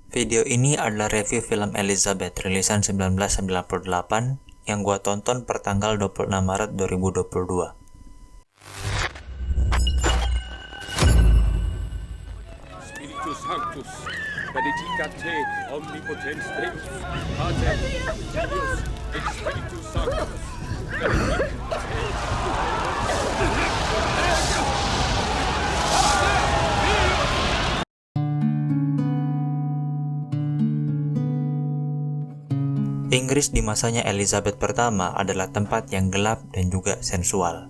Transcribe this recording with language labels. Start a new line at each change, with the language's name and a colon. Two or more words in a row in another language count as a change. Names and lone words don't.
Indonesian: Video ini adalah review film Elizabeth rilisan 1998 yang gua tonton per tanggal 26 Maret 2022.
Latin: Spiritus Sanctus, benedicat te omnipotens Deus, Pater, Filius, et Spiritus Sanctus.
Indonesian: Inggris di masanya Elizabeth pertama adalah tempat yang gelap dan juga sensual.